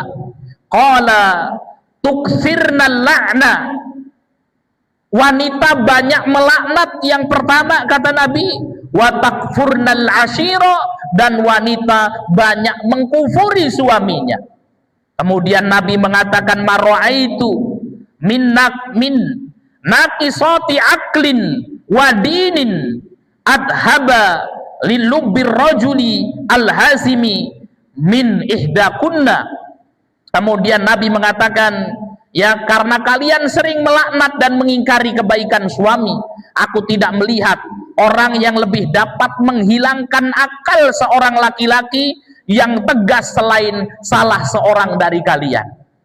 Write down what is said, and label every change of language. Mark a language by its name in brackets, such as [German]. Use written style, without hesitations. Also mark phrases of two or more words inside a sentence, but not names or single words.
[Arabic] قال تكثرن اللعن, [Indonesian] wanita banyak melaknat, yang pertama kata Nabi, [Arabic] وتكفرن العشير, [Indonesian] dan wanita banyak mengkufuri suaminya. Kemudian Nabi mengatakan, [Arabic] ما رأيت من ناقصات عقل ودين أذهب للب الرجل الحازم من إحداكن. [Indonesian] Kemudian Nabi mengatakan, ya karena kalian sering melaknat dan mengingkari kebaikan suami, aku tidak melihat orang yang lebih dapat menghilangkan akal seorang laki-laki yang tegas selain salah seorang dari kalian.